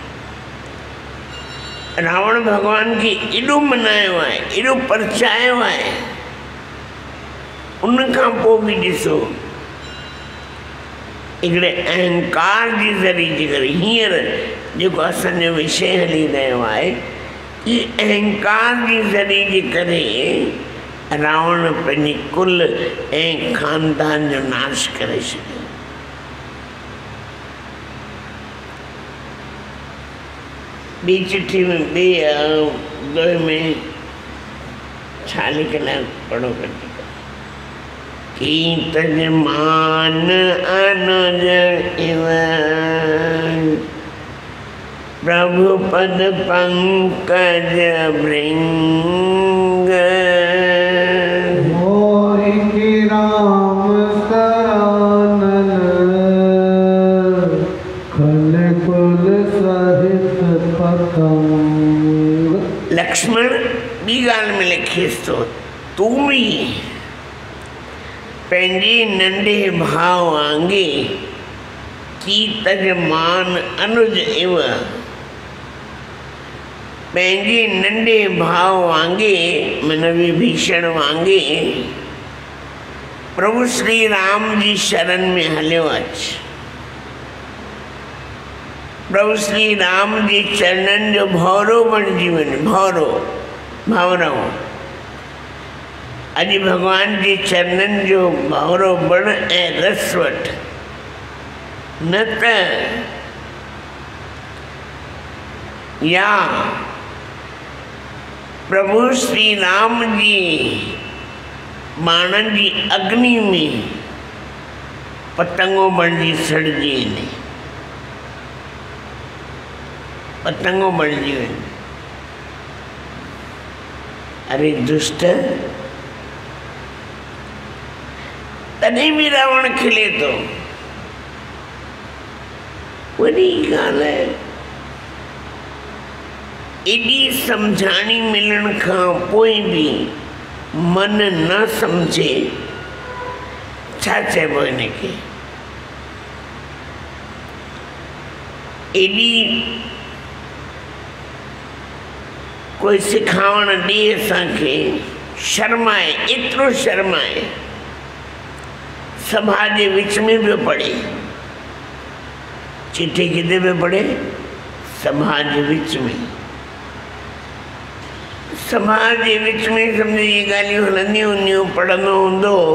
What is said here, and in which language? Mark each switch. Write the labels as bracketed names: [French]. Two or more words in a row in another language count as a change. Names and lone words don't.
[Sindhi] रावण भगवान खे एॾो मनायो आहे, एॾो परचायो आहे, उनखां पोइ बि ॾिसो हिकिड़े अहंकार जी ज़रिए जे करे हींअर जेको असांजो विषय हली रहियो आहे, इहे अहंकार जी ज़रिए जे करे रावण पंहिंजे कुल ऐं ख़ानदान जो नाश करे छॾियो। ॿी चिठी में ॿिए दोहे में छा लिखियलु आहे, पढ़ो कढी। [Awadhi] की तजमान अनुज इव प्रभु पद पंकज भृंग, मोहि की राम सरानन खल कुल सहित पतंग। [Sindhi] लक्ष्मण ॿी ॻाल्हि में लिखेसि थो, तूं बि पंहिंजे नंढे भाउ वांगुरु [Awadhi] की तजमान अनुज इव, [Sindhi] पंहिंजे नंढे भाउ वांगुरु मन विभीषण वांगुरु प्रभु श्री राम जी शरण में हलियो अच। प्रभु श्री राम जी चरणन जो भौरो बण जीवन भौरो भावराओ अॼु भगवान जी चरणन जो भौरो बण ऐं रस वठ न त या प्रभु श्री राम जी बाणन जी अग्नि में पतंगो बणजी सड़जी वञे पतंगो बणजी वञे। अरे दुष्ट तॾहिं भी रावण खिले तो वॾी ॻाल्हि आहे एॾी सम्झाणी मिलण खां पोइ भी मन न समझे छा चइबो हिनखे एॾी कोई सिखावण ॾे असांखे शर्म आहे एतिरो शर्म आहे सभा जे विच में पियो पढ़े चिट्ठी किथे पियो पढ़े सभा जे विच में सभा जे विच में सम्झ इहे ॻाल्हियूं हलंदियूं हूंदियूं पढ़ंदो हूंदो